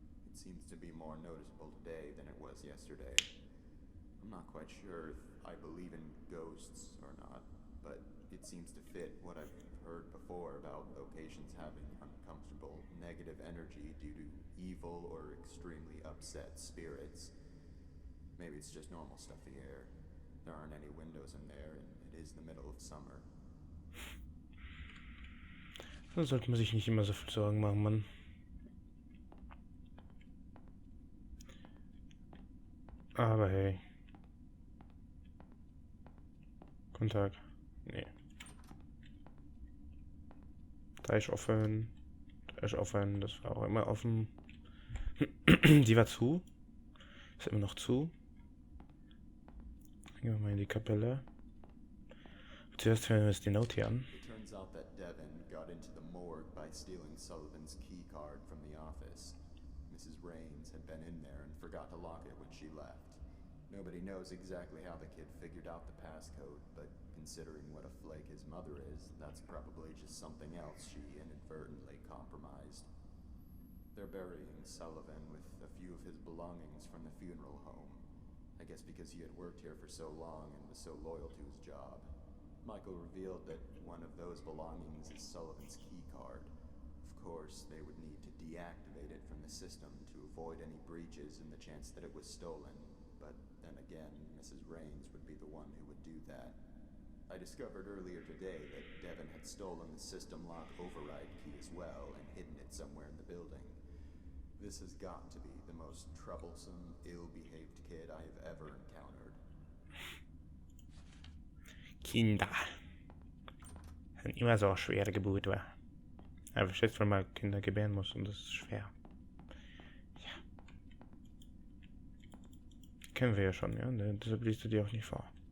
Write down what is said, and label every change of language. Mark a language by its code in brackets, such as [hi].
[en] It seems to be more noticeable today than it was yesterday. I'm not quite sure if I believe in ghosts or not, but it seems to fit what I've heard before about locations having uncomfortable negative energy due to evil or extremely upset spirits. Maybe it's just normal stuff the air. There aren't any windows in there, and it is the middle of summer. [de] Da sollte man sich nicht immer so viel Sorgen machen, Mann. Aber hey. Guten Tag. Nee. Da ist offen. Da ist offen. Das war auch immer offen. Die war zu. Ist immer noch zu. Gehen wir mal in die Kapelle. Zuerst hören wir uns die Note hier an. [en] It turns out that Devin got into the morgue by stealing Sullivan's key card from the office. Mrs. Raines had been in there and forgot to lock it when she left. Nobody knows exactly how the kid figured out the passcode, but considering what a flake his mother is, that's probably just something else she inadvertently compromised. They're burying Sullivan with a few of his belongings from the funeral home. I guess because he had worked here for so long and was so loyal to his job. Michael revealed that one of those belongings is Sullivan's key card. Of course, they would need to deactivate it from the system to avoid any breaches and the chance that it was stolen. But then again, Mrs. Raines would be the one who would do that. I discovered earlier today that Devin had stolen the system lock override key as well and hidden it somewhere in the building. This has got to be the most troublesome, ill-behaved kid I have ever encountered. [de] Kinder. Sind immer so schwere Geburt, wa? Aber ich schätze, wenn man Kinder gebären muss und das ist schwer. Ja. Kennen wir ja schon, ja? Deshalb liest du die auch nicht vor.